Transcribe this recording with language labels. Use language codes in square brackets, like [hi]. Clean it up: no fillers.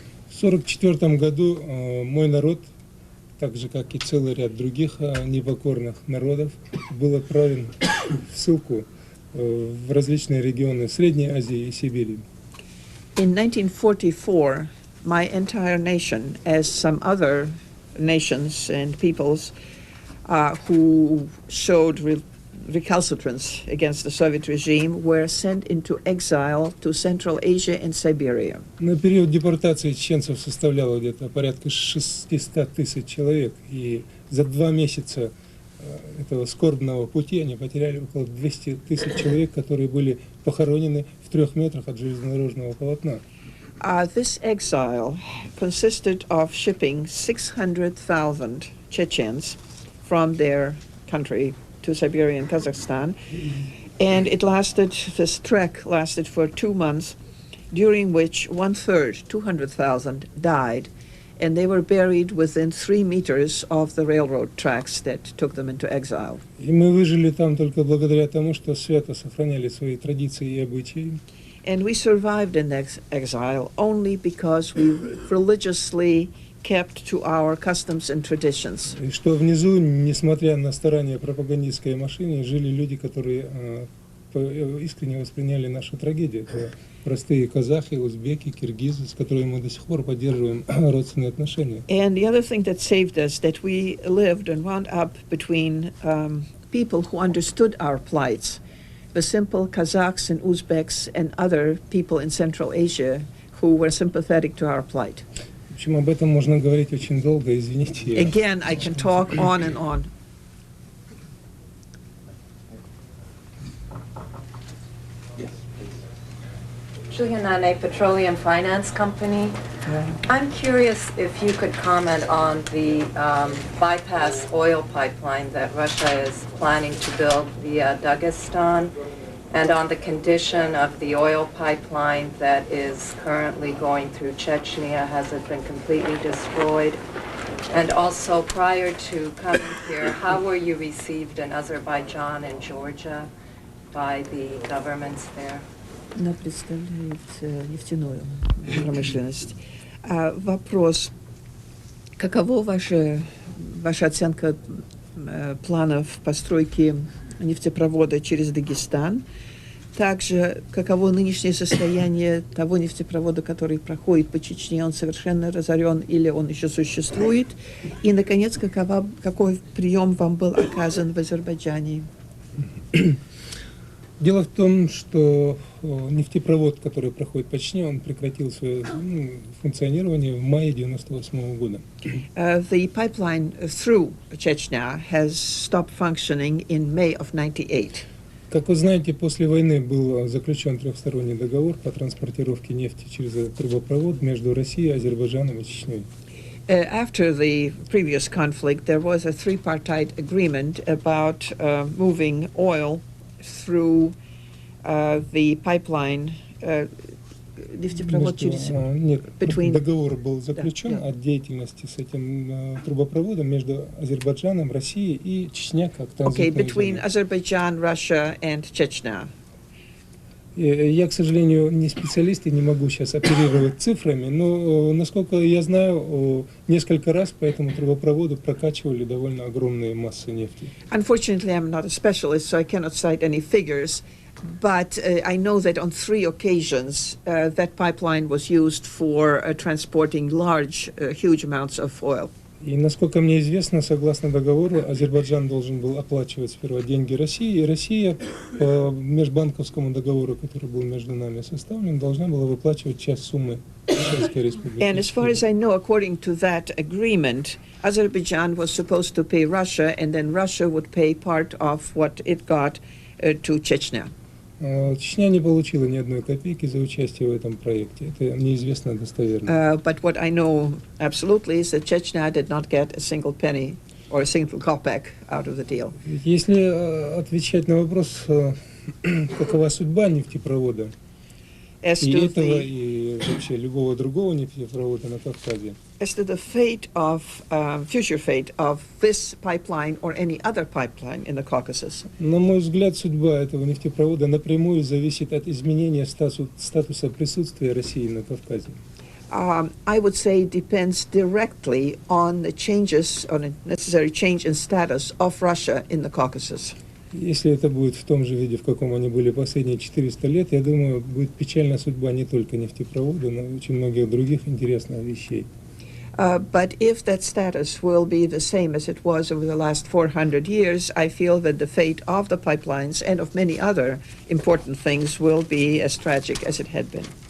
[ru] В 1944 году мой народ, так же, как и целый ряд других непокорных народов, был отправлен в ссылку в различные регионы Средней Азии и Сибири. [en] In 1944, my entire nation, as some other nations and peoples who showed recalcitrance against the Soviet regime, were sent into exile to Central Asia and Siberia. [ru] На период депортации чеченцев составляло где-то порядка 600 тысяч человек, и за 2 месяца этого скорбного пути они потеряли около 200 тысяч человек, которые были похоронены в 3 метрах от железнодорожного полотна. [en] This exile consisted of shipping 600,000 Chechens from their country to Siberia and Kazakhstan. And this trek lasted for 2 months, during which 1/3, 200,000, died. And they were buried within 3 meters of the railroad tracks that took them into exile. [ru] И мы выжили там только благодаря тому, что свято сохраняли свои традиции и обычаи. [en] And we survived in exile only because we religiously kept to our customs and traditions. [ru] И что внизу, несмотря на старания пропагандистской машины, жили люди, которые искренне восприняли нашу трагедию. Это простые казахи, узбеки, киргизы, с которыми мы до сих пор поддерживаем родственные отношения. [en] And the other thing that saved us, that we lived and wound up between people who understood our plights, the simple Kazakhs and Uzbeks and other people in Central Asia who were sympathetic to our plight. [ru] В общем, об этом можно говорить очень долго, извините. [en] Again, I can talk on and on. Julia Nane, Petroleum Finance Company. I'm curious if you could comment on the bypass oil pipeline that Russia is planning to build via Dagestan, and on the condition of the oil pipeline that is currently going through Chechnya. Has it been completely destroyed? And also, prior to coming here, how were you received in Azerbaijan and Georgia by the governments there? [ru] Она представляет нефтяную промышленность. Вопрос: какова ваша оценка планов постройки нефтепровода через Дагестан? Также, каково нынешнее состояние того нефтепровода, который проходит по Чечне? Он совершенно разорен или он еще существует? И, наконец, какой прием вам был оказан в Азербайджане? Дело в том, что нефтепровод, который проходит по Чечне, он прекратил свое функционирование в мае 1998 года. [en] The pipeline through Chechnya has stopped functioning in May of 1998. [ru] Как вы знаете, после войны был заключен трехсторонний договор по транспортировке нефти через этот трубопровод между Россией, Азербайджаном и Чечней. [en] After the previous conflict, there was a tripartite agreement about moving oil through the pipeline. [ru] Нефтепровод через... Нет, договор был заключен о деятельности с этим трубопроводом между Азербайджаном, Россией и Чечня как транзитной [en] Okay, between Azerbaijan, Russia and Chechnya. [ru] Я, к сожалению, не специалист и не могу сейчас оперировать цифрами, но, насколько я знаю, несколько раз по этому трубопроводу прокачивали довольно огромные массы нефти. [en] Unfortunately, I'm not a specialist, so I cannot cite any figures, but I know that on 3 occasions that pipeline was used for transporting huge amounts of oil. [ru] И, насколько мне известно, согласно договору, Азербайджан должен был оплачивать сперва деньги России, и Россия по межбанковскому договору, который был между нами составлен, должна была выплачивать часть суммы Чеченской Республики. [en] And as far as I know, according to that agreement, Azerbaijan was supposed to pay Russia, and then Russia would pay part of what it got to Chechnya. [ru] Чечня не получила ни одной копейки за участие в этом проекте. Это неизвестно достоверно. [en] But what I know absolutely is that Chechnya did not get a single penny or a single kopeck out of the deal. [ru] Если отвечать на вопрос, какова судьба нефтепровода, и этого, и вообще любого другого нефтепровода на Кавказе, [en] as to the fate of future fate of this pipeline or any other pipeline in the Caucasus. [ru] На мой взгляд, судьба этого нефтепровода напрямую зависит от изменения статуса присутствия России на Кавказе. [en] I would say depends directly on the changes, on a necessary change in status of Russia in the Caucasus. [ru] Если это будет в том же виде, в каком они были последние 400 лет, я думаю, будет печальная судьба не только нефтепровода, но и очень многих других интересных вещей. [en] But if that status will be the same as it was over the last 400 years, I feel that the fate of the pipelines and of many other important things will be as tragic as it had been.